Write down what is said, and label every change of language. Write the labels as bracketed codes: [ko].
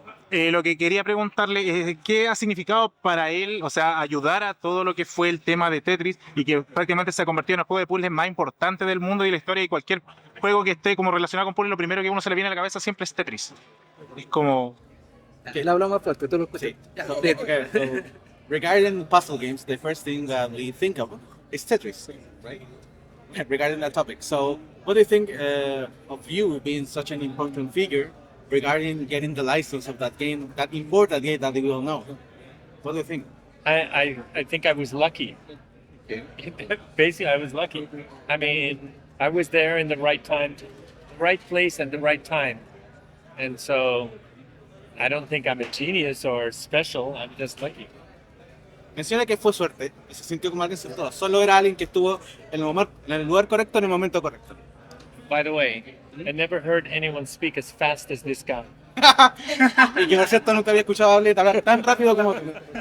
[es] Lo que quería preguntarle es qué ha significado para él, o sea, ayudar a todo lo que fue el tema de Tetris y que prácticamente se ha convertido en el juego de puzzles más importante del mundo y de la historia, y cualquier juego que esté como relacionado con puzzles, lo primero que a uno se le viene a la cabeza siempre es Tetris. Es como... Él habla más fuerte, tú lo escuchas. Sí. [en] Okay, so, regarding puzzle games, the first thing that we think of is Tetris, right? Regarding that topic. So, what do you think of you being such an important figure regarding getting the license of that game, that important game that we all know? What do you think? I think I was lucky. Okay. Basically, I was lucky. I mean, I was there in the right time, right place at the right time. And so I don't think I'm a genius or special. I'm just lucky. [es] Menciona que fue suerte, y se sintió como alguien sentado. Solo era alguien que estuvo en el lugar correcto en el momento correcto. [en] By the way, I never heard anyone speak as fast as this guy. [es] Y que por cierto nunca había escuchado hablar tan rápido como tú.